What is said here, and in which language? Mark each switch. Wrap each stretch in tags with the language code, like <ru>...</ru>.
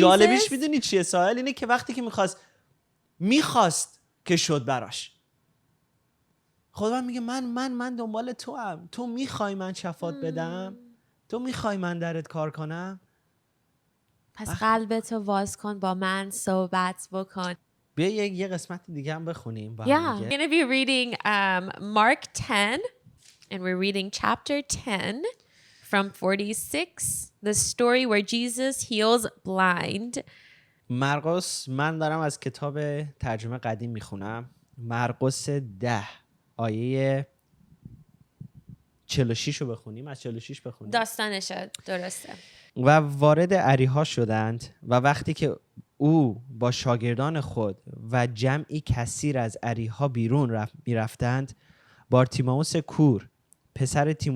<fa>جالبیش میدونی چیه ساحل؟ اینه که وقتی که میخواست که شد براش. خدا میگه من دنبال تو هم. تو میخوای من شفات بدم؟ تو میخوای من درت کار کنم؟ پس قلبتو واز کن، با من صحبت بکن. بیا یه قسمت دیگه هم بخونیم.</fa> <en>Yeah, we're going to be reading Mark 10, and we're reading chapter 10 from 46, the story where Jesus heals blind.</en> <fa>مرقس، من دارم از کتاب ترجمه قدیم میخونم. مرقس 10 آیه 46 رو بخونیم. از 46 بخونیم. داستانشه، درسته. و وارد اریحا شدند و وقتی که او با شاگردان خود و جمعی کثیر از اریحا بیرون میرفتند، بارتیمائوس کور، پسر</fa>